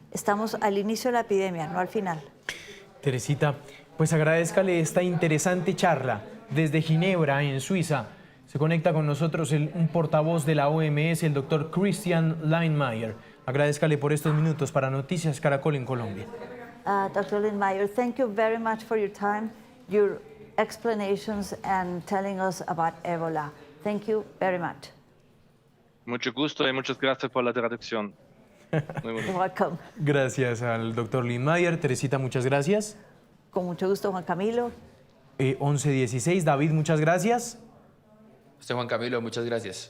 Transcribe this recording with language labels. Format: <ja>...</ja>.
<es>Estamos al inicio de la epidemia, no al final. Teresita, pues agradézcale esta interesante charla desde Ginebra, en Suiza. Se conecta con nosotros un portavoz de la OMS, el doctor Christian Lindmeier. Agradézcale por estos minutos para Noticias Caracol en Colombia.</es> <en>Dr. Lindmeier, thank you very much for your time, your explanations and telling us about Ebola. Thank you very much.</en> <es>Mucho gusto y muchas gracias por la traducción. Muy</es> <en>You're welcome.</en> <es>Gracias al doctor Lindmeier. Teresita, muchas gracias. Con mucho gusto, Juan Camilo. 11:16. David, muchas gracias. Usted, Juan Camilo, muchas gracias.</es>